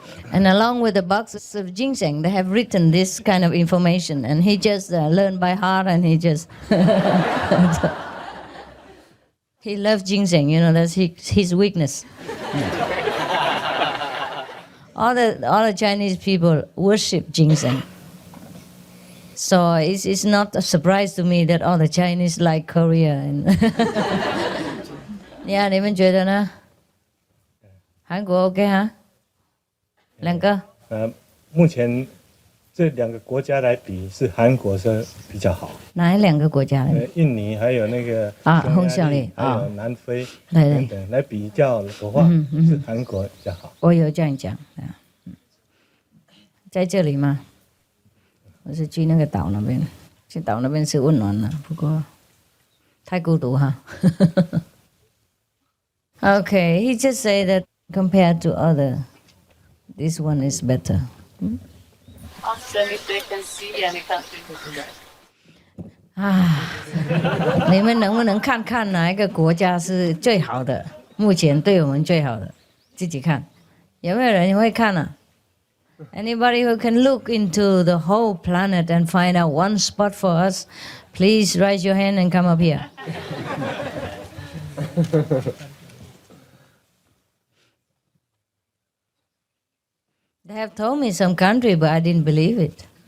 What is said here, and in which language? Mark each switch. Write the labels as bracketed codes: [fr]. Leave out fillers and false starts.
[en] And along with the boxes of ginseng, they have written this kind of information, and he just learned by heart, and he just he loves ginseng. You know, that's his weakness. all the Chinese people worship ginseng. So it's not a surprise to me that all the Chinese like Korea. And yeah, [zh] 你们觉得呢？韩国 OK 哈？两个？目前这2个国家来比，是韩国是比较好。哪两个国家呢？印尼还有那个匈牙利还有南非对等等来比较的话，是韩国比较好。我有这样讲啊，在这里吗？我是去那个岛那边，去岛那边是温暖了，不过太孤独哈。 [en] Okay, he just say that compared to other, this one is better. [zh] Ah, 你们能不能看看哪一个国家是最好的？目前对我们最好的，自己看，有没有人会看啊？ [en] Anybody who can look into the whole planet and find out one spot for us, please raise your hand and come up here. They have told me some country, but I didn't believe it.